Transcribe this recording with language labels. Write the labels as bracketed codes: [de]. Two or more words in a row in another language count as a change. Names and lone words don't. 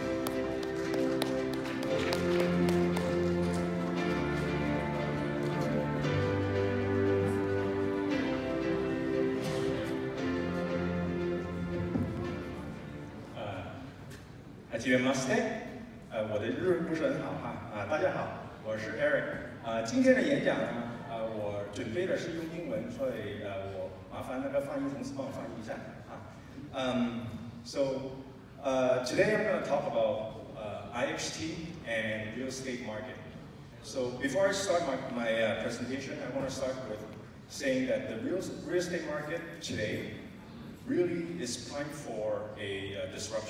[ja] はじめまして， [zh] 我的日文不是很好哈，大家好，我是 Eric，今天的演讲呢，我准备的是用英文，所以我麻烦那个翻译同事帮我翻译一下啊。 [en] So today I'm going to talk about IHT and real estate market. So before I start my presentation, I want to start with saying that the real estate market today really is primed for a disruption.